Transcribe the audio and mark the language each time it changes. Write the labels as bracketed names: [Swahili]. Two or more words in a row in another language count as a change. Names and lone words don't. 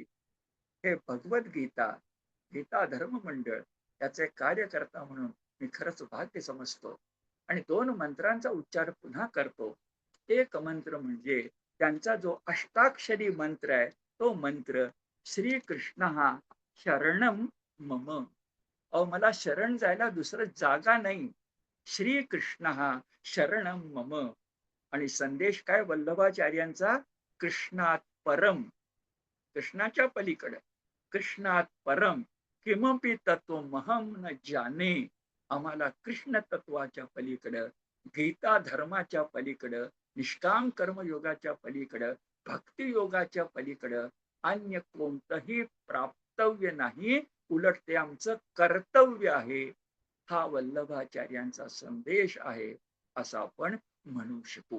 [Marathi] हे भगवद्गीता, गीता धर्म मंडळ याचे कार्यकर्ता म्हणून मी खरंच भाग्य समजतो. आणि 2 मंत्रांचा उच्चार पुन्हा करतो. एक मंत्र म्हणजे त्यांचा जो अष्टाक्षरी मंत्र आहे, तो मंत्र [Sanskrit] श्रीकृष्ण हा शरणम मम. [Marathi] मला शरण जायला दुसरं जागा नाही. [Sanskrit] श्रीकृष्ण हा शरणम मम. [Marathi] आणि संदेश काय वल्लभाचार्यांचा? [Sanskrit] कृष्णात परम. [Marathi] कृष्णाच्या पलीकडे, [Sanskrit] कृष्णात परम किमपि तत्वमहं न जाने, [Marathi] आम्हाला कृष्ण तत्वाच्या पलीकडं, गीता धर्माच्या पलीकडं, निष्काम कर्मयोगाच्या पलीकडं, भक्ती योगाच्या पलीकडं अन्य कोणतंही प्राप्तव्य नाही, उलट ते आमचं कर्तव्य आहे. हा वल्लभाचार्यांचा संदेश आहे असं आपण म्हणू शकू.